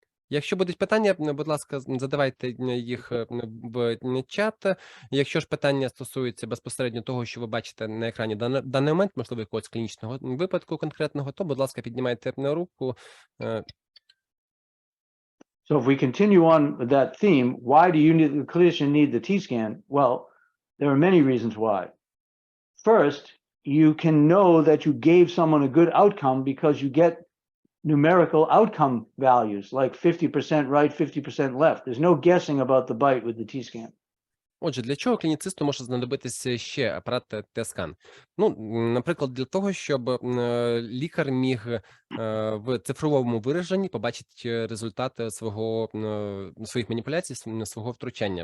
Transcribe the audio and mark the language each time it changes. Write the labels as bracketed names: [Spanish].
[Ukrainian] Якщо будуть питання, будь ласка, задавайте їх в чат. Якщо ж питання стосуються безпосередньо того, що ви бачите на екрані в даний момент, можливо, якогось клінічного випадку конкретного, то, будь ласка, піднімайте руку. [English] So if we continue on with that theme, why do the clinician need the T-scan? Well, there are many reasons why. First, you can know that you gave someone a good outcome because you get numerical outcome values, like 50% right, 50% left. There's no guessing about the bite with the T-scan. [Ukrainian] Отже, для чого клініцисту може знадобитися ще апарат ТСКАН? Ну, наприклад, для того, щоб лікар міг в цифровому вираженні побачити результати своїх маніпуляцій, свого втручання.